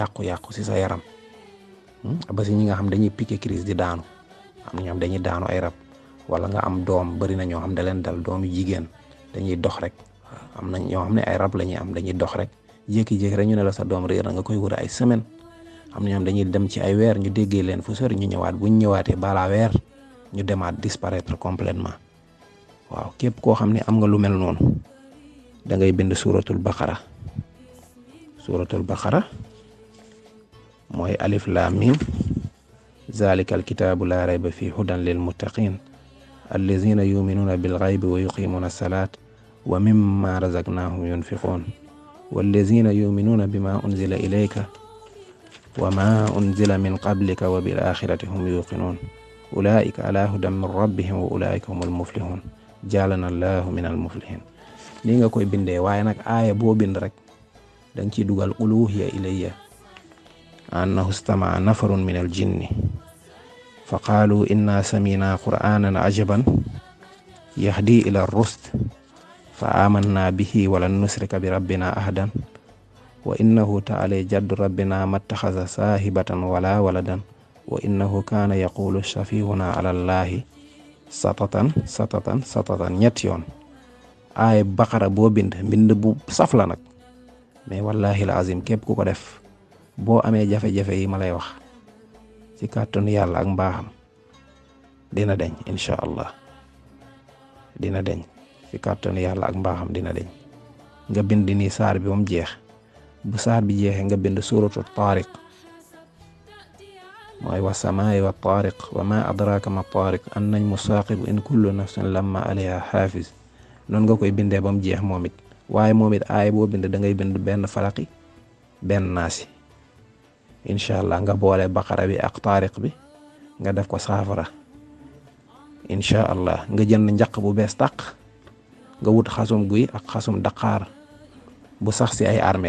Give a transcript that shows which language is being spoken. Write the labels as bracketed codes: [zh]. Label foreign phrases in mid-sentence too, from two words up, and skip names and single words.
[wo] yàqu-yàqu si sa yaram ba si ñi nga xam dañuy [fr] piqué crise [wo] di daanu am ñoom dañuy daanu ay rab wala nga am doom bëri na ñoo xam da leen dal doom yu jigéen dañuy dox rek am na ñoo xam ne ay rab la ñuy am dañuy dox rek jékki-jékki rek ñu ne la sa doom réer na nga koy wër ay semaine am na ñoom dañuy dem ci ay weer ñu déggee leen fu sori ñu ñëwaat bu ñu ñëwaatee balaa weer ñu demaat [fr] disparaître complètement [wo] waaw képp koo xam ne am nga lu mel noonu da ngay bind suratul baqara [ar] mooy الم ذلك الكتاب لا ريب فيه هدى للمتقين الذين يؤمنون بالغيب ويقيمون الصلاة ومما رزقناهم ينفقون والذين يؤمنون بما أنزل إليك وما أنزل من قبلك وبالآخرة هم يوقنون أولئك على هدى من ربهم وأولئك هم المفلحون جعلنا الله من المفلحين [wo] li nga koy bindee waaye nag aaya boo bind rek danga ciy dugal [ar] قل أوحي إلي أنه استمع نفر من الجن فقالوا إنا سمعنا قرآنا عجبا يهدي إلى الرشد فآمنا به ولن نشرك بربنا أحدا وأنه تعالى جد ربنا ما اتخذ صاحبة ولا ولدا وأنه كان يقول سفيهنا على الله شططا [wo] 3 yoon aaya baqara boo bind bu saf la nag mais [ar] والله العظيم [wo] képp ku ko def boo amee jafe-jafe yi ma lay wax ci kàttanu yàlla ak mbaaxam dina deñ [ar] إن شاء الله [wo] dina deñ ci kàttanu yàlla ak mbaaxam dina deñ nga bind ni saar bi ba mu jeex bu saar bi jeexee nga bind suratu taariq [ar] mooy والسماء والطارق وما أدراك ما الطارق النجم الثاقب إن كل نفس لما عليها حافظ [wo] noonu nga koy bindee ba mu jeex moom it waaye moom it aay boo bind da ngay bind benn falaqi benn naasi [ar] إن شاء الله [wo] nga boole baqara bi ak taariq bi nga def ko saafara [ar] إن شاء الله [wo] nga jënd njaq bu bees tàq nga wut xasum guy ak xasum daqaar bu sax si ay armeel